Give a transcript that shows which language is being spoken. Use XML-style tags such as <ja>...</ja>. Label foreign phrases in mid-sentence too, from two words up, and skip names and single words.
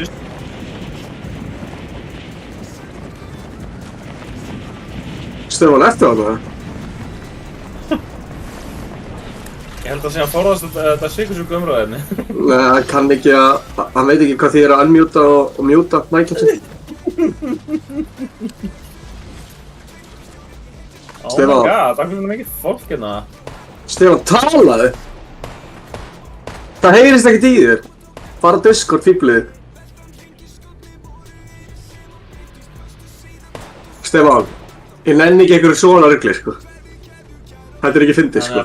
<is>Stefán, ertu á það? Ég held að sé að forðast þetta sykursjúku umræðinni. Nei, hann kann ekki hann veit ekki hvað því að unmjúta og mjúta mækinn sinn.</is> <en>Oh my god,</en> <is>það er mikið fólk hérna. Stefán, talaðu! Það heyrist ekkert í þér. Fara á Discord, fíblið. Stefán, ég nenni ekki einhverju svona rugli, sko. Þetta er ekki fyndið, sko.</is>